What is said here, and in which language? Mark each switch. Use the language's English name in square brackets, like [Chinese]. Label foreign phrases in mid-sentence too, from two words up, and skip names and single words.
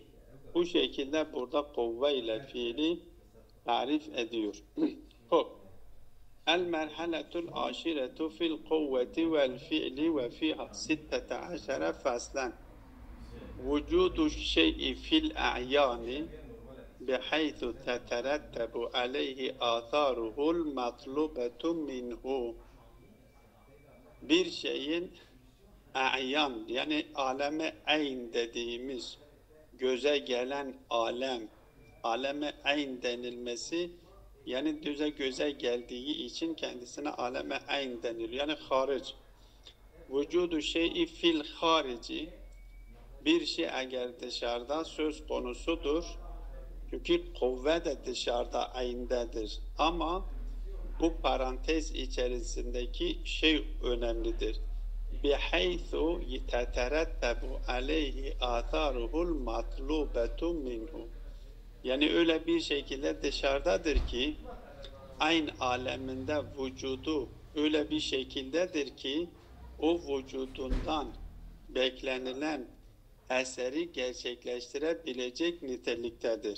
[Turkish] Bu şekilde burada kuvve ile fiili tarif ediyor. [Arabic] المرحلة العاشرة في القوة والفعل وفيها 16 فصلا. وجود الشيء في الأعيان بحيث تترتب عليه آثاره المطلوبة منه. [Turkish] Bir şeyin a'yan yani aleme ayn dediğimiz göze gelen aleme ayn denilmesi yani göze geldiği için kendisine aleme ayn deniliyor. Yani haric. [Arabic] وجود الشيء في الخارج, [Turkish] bir şey eğer dışarıda söz konusudur. Çünkü kuvve de dışarıda ayndedir. Ama bu parantez içerisindeki şey önemlidir. [Arabic] بِحَيْثُ يَتَتَرَتَّبُ عَلَيْهِ آثَارُهُ الْمَطْلُوبَةُ مِنْهُ. [Turkish] Yani öyle bir şekilde dışarıdadır ki aynı aleminde vücudu öyle bir şekildedir ki o vücudundan beklenilen eseri gerçekleştirebilecek niteliktedir.